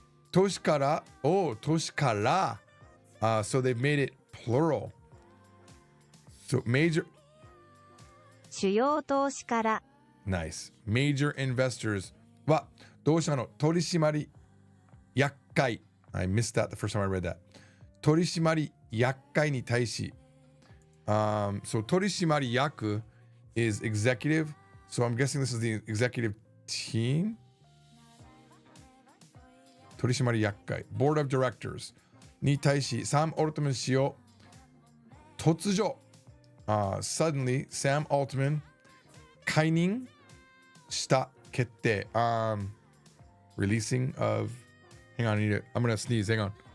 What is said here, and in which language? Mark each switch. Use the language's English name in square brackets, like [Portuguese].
[Japanese] 投資から 投資から [English] so they've made it plural. So major [Japanese] 主要投資から [English] Nice. Major investors [Japanese] は同社の取締役会 [English] I missed that the first time I read that. [Japanese] 取締役会に対し [English] so 取締役 is executive. So I'm guessing this is the executive team. [Japanese] 取締役会 [English] Board of Directors [Japanese] に対しサム・オルトマン氏を突如、 [English] suddenly Sam Altman [Japanese] 解任した決定、 [English] releasing of hang on I'm gonna sneeze hang on